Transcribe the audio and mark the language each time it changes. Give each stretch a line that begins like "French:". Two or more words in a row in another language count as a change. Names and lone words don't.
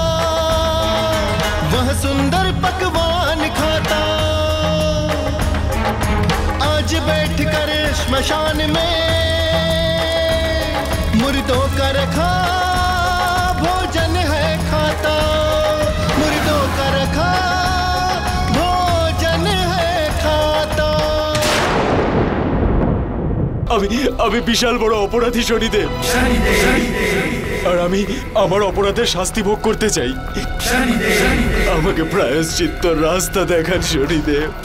Hindi: वह सुंदर पकवान खाता, आज बैठकर श्मशान में मुर्दों का रखा भोजन है खाता, मुर्दों का रखा भोजन है खाता।
Bangla: আমি বিশাল বড় অপরাধী শনিদেব, আর আমি আমার অপরাধের শাস্তি ভোগ করতে চাই। আমাকে প্রায়শ্চিত্ত রাস্তা দেখান শনিদেব।